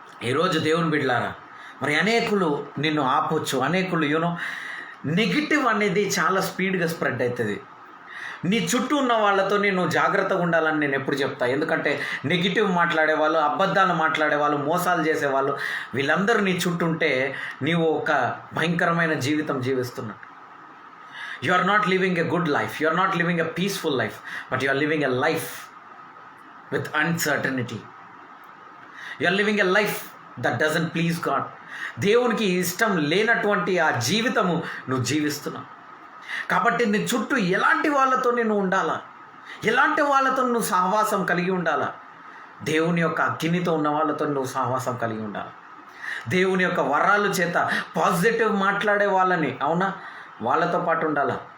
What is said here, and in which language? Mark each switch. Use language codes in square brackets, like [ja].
[te] ఈరోజు దేవుని బిడ్డలారా, మరి అనేకులు నిన్ను ఆపొచ్చు, అనేకులు నెగిటివ్ అనేది చాలా స్పీడ్గా స్ప్రెడ్ అవుతుంది. నీ చుట్టూ ఉన్న వాళ్ళతో నువ్వు జాగ్రత్తగా ఉండాలని నేను ఎప్పుడు చెప్తా. ఎందుకంటే నెగిటివ్ మాట్లాడేవాళ్ళు, అబద్ధాలు మాట్లాడేవాళ్ళు, మోసాలు చేసేవాళ్ళు, వీళ్ళందరూ నీ చుట్టూ ఉంటే నీవు ఒక భయంకరమైన జీవితం జీవిస్తున్నట్టు. [en] You are not living a good life. You are not living a peaceful life. But you are living a life with uncertainty. You are living a life that doesn't please God. [te] దేవునికి ఇష్టం లేనటువంటి ఆ జీవితము నువ్వు జీవిస్తున్నావు. కాబట్టి నీ చుట్టూ ఎలాంటి వాళ్ళతో నువ్వు ఉండాలా, ఎలాంటి వాళ్ళతో నువ్వు సహవాసం కలిగి ఉండాలా? దేవుని యొక్క అగ్నితో ఉన్న వాళ్ళతో నువ్వు సహవాసం కలిగి ఉండాలి. దేవుని యొక్క వరాలు చేత పాజిటివ్ మాట్లాడే వాళ్ళని, అవునా, వాళ్ళతో పాటు ఉండాలా.